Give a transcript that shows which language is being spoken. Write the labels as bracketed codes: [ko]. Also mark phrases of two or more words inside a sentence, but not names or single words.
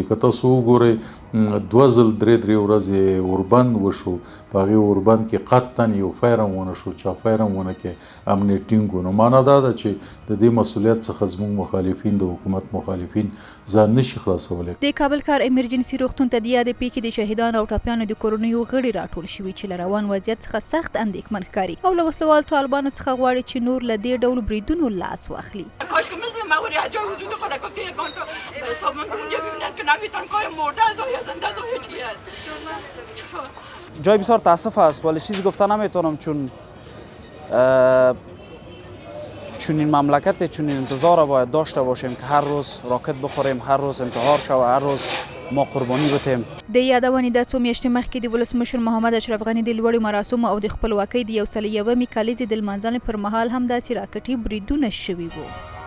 [ps] که تاسو وګورئ 2 ځل 3 ورځې اوربند وشو په هغې اوربند کې قطعا یو فایر هم ونه شو چا فایر هم ونه کې امنیت ټینګ نو معنا دا ده چې د دې مسؤلیت څخه زموږ مخالفین د حکومت مخالفین ځان نشي خلاصولی. د کابل ښار ایمرجنسي روغتون ته د یادې پیښې د شهیدانو او ټپیانو د کورنیو غړي راټول شوي چې له روان وضعیت څخه سخت اندېښمن ښکاري او له وسلوال طالبانو څخه غواړي چې نور له دې ډول بریدونو لاس واخلي. [fa] کاش که مثل موارد جای وجود خود گفته یک آنسا سامان اونجا ببینن که نمیتونن کار مرده از یا زنده از چیه. جای بسیار تاسف است ولی چیزی گفته نمیتونم چون این مملکت چون این انتظار باید داشته باشیم که هر روز راکت بخوریم، هر روز انتحار شو، هر روز ما قربانی بتیم. [ps] د یادونې د څو میاشتې مخکې د ولسمشر محمد اشرف غني د لوړو مراسمو او د خپلواکۍ د 101 کالیزې د لمانځنې پر مهال هم داسې راکټي بریدونه شوي وو.